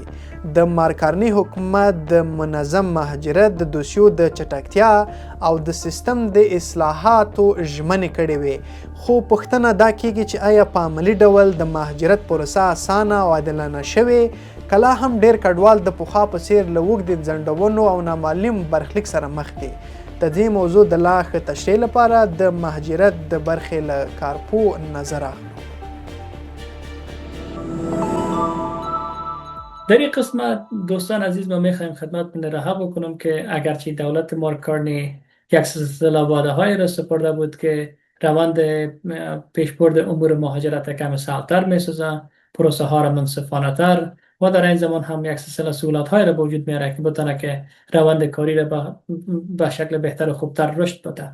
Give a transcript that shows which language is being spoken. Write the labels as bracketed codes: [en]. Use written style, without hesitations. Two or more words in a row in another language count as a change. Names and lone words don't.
[ps] د مارکارني حکومت د منظم مهاجرت د دوسیو د چټکتیا او د سیستم د اصلاحاتو ژمنې کړې وې، خو پوښتنه دا کیږي چې آیا په عملي ډول د مهاجرت پروسه اسانه او عادلانه شوې؟ کله هم ډېر کډوال د پخوا په څېر له اوږدې ځنډونو او نامعلوم برخلیک سره مخ دي. د دې موضوع د لا ښه تشریح لپاره د مهاجرت د برخې له کارپو نظر اخلو. [fa] در این قسمت دوستان عزیز ما میخوایم خدمتتون رها بکنم که اگرچه دولت مارکارنی یک سلسله وعده های را سپرده بود که روند پیشبرد امور مهاجرت کم سهل‌تر میسازه، پروسه ها را منصفانه تر و در این زمان هم یک سلسله سهولت های را به وجود میاره که بتونه که روند کاری را به شکل بهتر و خوبتر رشد بده.